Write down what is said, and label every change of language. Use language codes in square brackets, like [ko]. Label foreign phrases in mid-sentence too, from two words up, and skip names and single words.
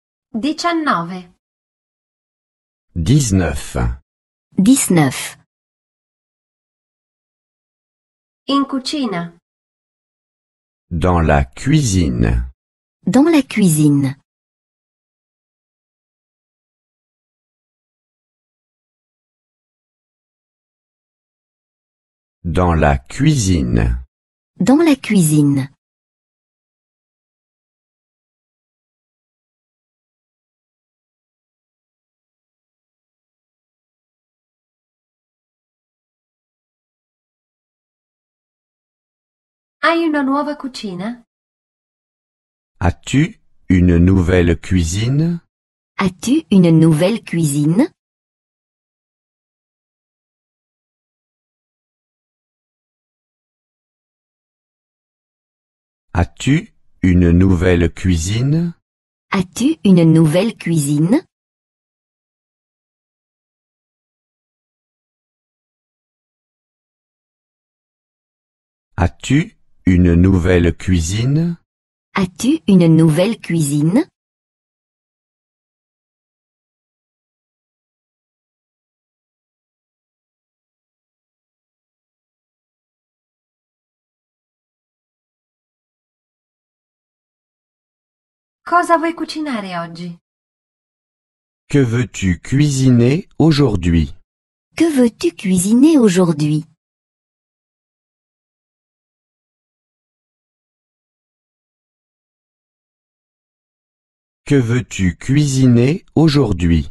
[it] 19. 19. 19. In cucina. [fr] Dans la cuisine. Dans la cuisine. Dans la cuisine. Dans la cuisine. [it] Hai una nuova cucina? [fr] As-tu une nouvelle cuisine? As-tu une nouvelle cuisine? As-tu une nouvelle cuisine? As-tu une nouvelle cuisine? As-tu une nouvelle cuisine? As-tu une nouvelle cuisine? [it] Cosa vuoi cucinare oggi? [fr] Que veux-tu cuisiner aujourd'hui? Que veux-tu cuisiner aujourd'hui? Que veux-tu cuisiner aujourd'hui?